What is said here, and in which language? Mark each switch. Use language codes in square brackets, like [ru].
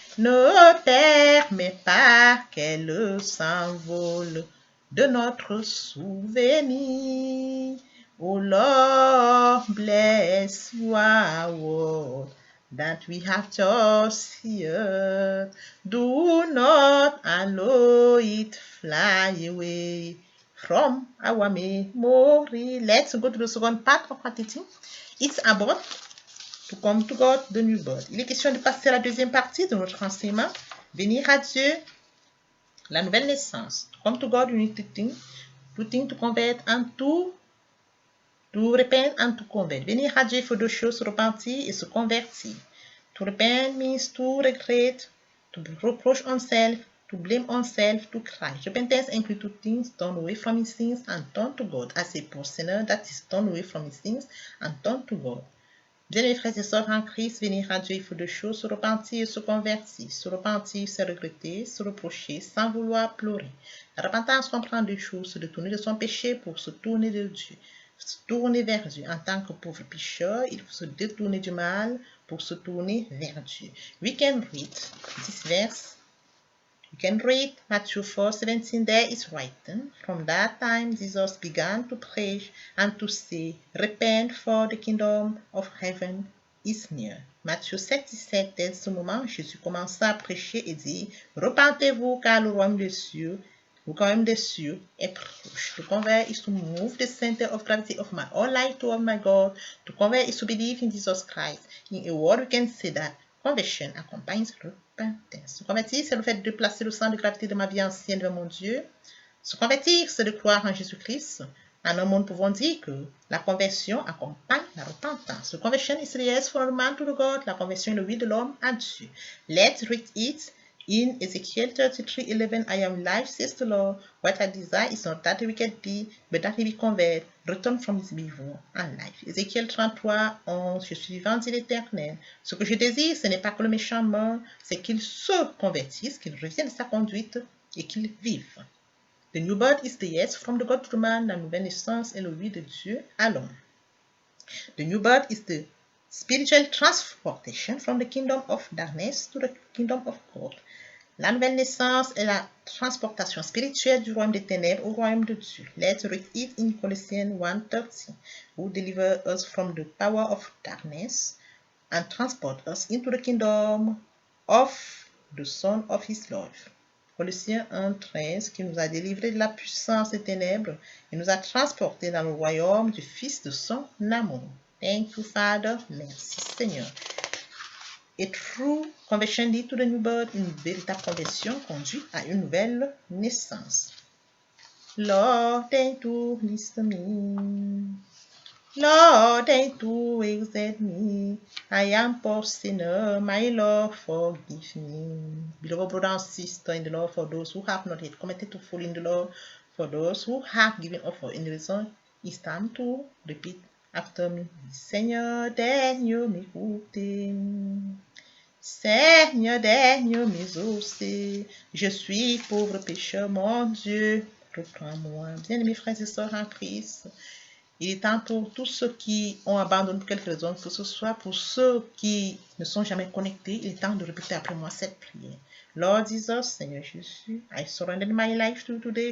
[fr] Ne permets pas qu'elle s'envole de notre souvenir. [en] Oh Lord, bless your word that we have just heard. Do not allow it fly away from our memory. Let's go to the second part of our teaching. It's about to come to God, the new birth. [fr] Il est question de passer à la deuxième partie de notre enseignement. Venir à Dieu, la nouvelle naissance. [en] To come to God, you need to think to convert and to repent and to convert. [fr] Venir à Dieu, il faut deux choses, se repentir et se convertir. [en] To repent means to regret, to reproach oneself, to blame oneself, to cry. Repentance includes two things: turn away from his sins and turn to God. As a sinner that is turn away from his sins and turn to God. [fr] Bien, frères et sœurs en Christ, venir à Dieu, il faut deux choses: se repentir et se convertir. Se repentir, c'est regretter, se reprocher sans vouloir pleurer. La repentance comprend deux choses: se détourner de son péché pour se tourner de Dieu. Se tourner vers Dieu. En tant que pauvre pécheur, il faut se détourner du mal pour se tourner vers Dieu. [en] We can read this verse. You can read Matthew 4:17. There is written, from that time Jesus began to preach and to say, repent, for the kingdom of heaven is near. [fr] Matthieu 7:17, dès ce moment, Jésus commença à prêcher et dit, repentez-vous car le royaume des cieux est proche. [en] To convert is to move the center of gravity of my whole life toward my God. To convert is to believe in Jesus Christ. In a word, we can say that conversion accompagnes repentance. [fr] Se convertir, c'est le fait de placer le centre de gravité de ma vie ancienne vers mon Dieu. Se convertir, c'est de croire en Jésus-Christ. En un monde, pouvons dire que la conversion accompagne la repentance. [en] The conversion is the yes for a man to the God. [fr] La conversion est le oui de l'homme à Dieu. [en] Let's read it in Ezekiel 33:11. I am life, says the Lord. What I desire is not that the wicked be, but that he be convert, return from his evil and life. [fr] Ézéchiel 33:11. Je suis vivant, dit l'Éternel. Ce que je désire, ce n'est pas que le méchant meure, c'est qu'il se convertisse, qu'il revienne de sa conduite et qu'il vive. [en] The new birth is the yes from the God to the man. [fr] La nouvelle naissance est le oui de Dieu à l'homme. [en] The new birth is the spiritual transportation from the kingdom of darkness to the kingdom of God. [fr] La nouvelle naissance est la transportation spirituelle du royaume des ténèbres au royaume de Dieu. [en] Let's read it in Colossians 1:13. Who deliver us from the power of darkness and transport us into the kingdom of the Son of his love. [fr] Colossiens 1:13, qui nous a délivrés de la puissance des ténèbres et nous a transportés dans le royaume du Fils de son amour. [en] Thank you, Father. [fr] Merci, Seigneur. [en] A true conversion leads to the new birth. [fr] Une véritable conversion conduit à une nouvelle naissance. [en] Lord, thank you, listen me. Lord, thank you, accept me. I am poor sinner, my Lord, forgive me. Beloved brother and sister in the Lord, for those who have not yet committed to fall in the Lord, for those who have given up for any reason, it's time to repeat after me. [fr] Seigneur, daignes m'écouter. Seigneur, daignes m'exaucer. Je suis pauvre pécheur, mon Dieu, reprends-moi. Bien-aimés frères et sœurs en Christ, il est temps pour tous ceux qui ont abandonné pour quelque raison que ce soit, pour ceux qui ne sont jamais connectés, il est temps de répéter après moi cette prière. [en] Lord Jesus, [fr] Seigneur Jésus, [en] I surrender my life to you today.